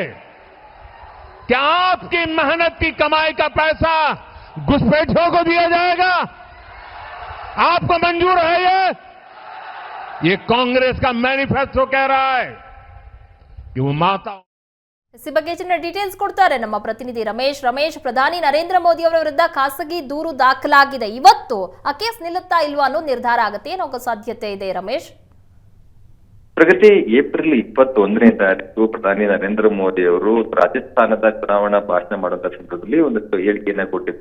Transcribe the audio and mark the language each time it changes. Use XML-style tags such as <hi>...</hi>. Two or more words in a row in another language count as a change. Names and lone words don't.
<hi>क्या आपकी मेहनत की कमाई का पैसा घुसपैठियों को दिया जाएगा? आपको मंजूर है ये कांग्रेस का मैनिफेस्टो कह रहा है कि वो माता।</hi> <kn>इसी ಬಗ್ಗೆ ಹೆಚ್ಚಿನ ಡೀಟೇಲ್ಸ್ ಕೊಡ್ತಾರೆ ನಮ್ಮ ಪ್ರತಿನಿಧಿ ರಮೇಶ್. ಪ್ರಧಾನಿ ನರೇಂದ್ರ ಮೋದಿ ಅವರ ವಿರುದ್ಧ ಖಾಸಗಿ ದೂರು ದಾಖಲಾಗಿದೆ. ಇವತ್ತು ಆ ಕೇಸ್ ನಿಲ್ಲುತ್ತಾ ಇಲ್ವಾ ಅನ್ನೋ ನಿರ್ಧಾರ ಆಗುತ್ತೆ. ಏನೋ ಸಾಧ್ಯತೆ ಇದೆ ರಮೇಶ್? ಪ್ರಗತಿ ಏಪ್ರಿಲ್ 21ನೇ ತಾರೀಕು ಪ್ರಧಾನಿ ನರೇಂದ್ರ ಮೋದಿ ಅವರು ರಾಜಸ್ಥಾನದ ಚುನಾವಣಾ ಭಾಷಣ ಮಾಡುವಂತ ಸಂದರ್ಭದಲ್ಲಿ ಒಂದಷ್ಟು ಹೇಳಿಕೆಯನ್ನ ಕೊಟ್ಟಿದ್ರು.</kn>